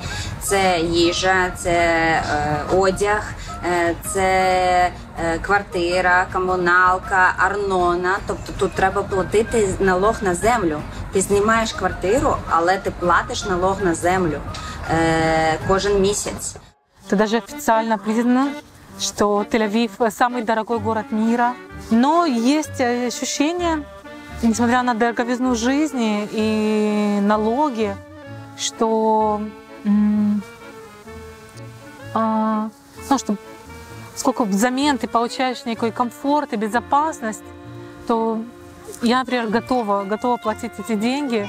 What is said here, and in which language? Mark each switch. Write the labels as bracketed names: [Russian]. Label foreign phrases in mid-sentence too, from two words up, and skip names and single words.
[Ukrainian] Це їжа, це одяг, це квартира, комуналка, арнона. Тобто тут треба платити налог на землю. Ти знімаєш квартиру, але ти платиш налог на землю кожен місяць. [Russian] Это даже официально признано, что Тель-Авив самый дорогой город мира. Но есть ощущение, несмотря на дороговизну жизни и налоги, что, что сколько взамен ты получаешь некий комфорт и безопасность, то я, например, готова платить эти деньги.